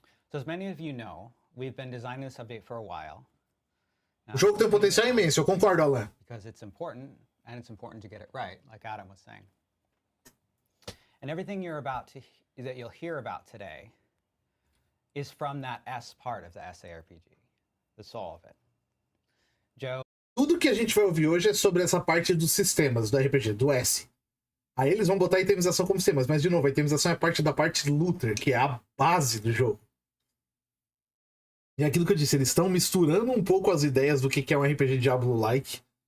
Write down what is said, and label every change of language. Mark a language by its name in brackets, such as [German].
[English] So as many of you know, we've been designing this update for a while. [Portuguese] O jogo tem um potencial imenso, eu concordo, Alan. [English] Because it's important and it's important to get it right, like Adam was saying. And everything that you'll hear about today is from that S part of the SARPG, the soul of it. Joe? [Portuguese] Tudo que a gente vai ouvir hoje é sobre essa parte dos sistemas do RPG, do S. Aí eles vão botar a itemização como sistemas, mas de novo, a itemização é parte da parte looter, que é a base do jogo. E é aquilo que eu disse, eles estão misturando um pouco as ideias do que é um RPG Diablo-like.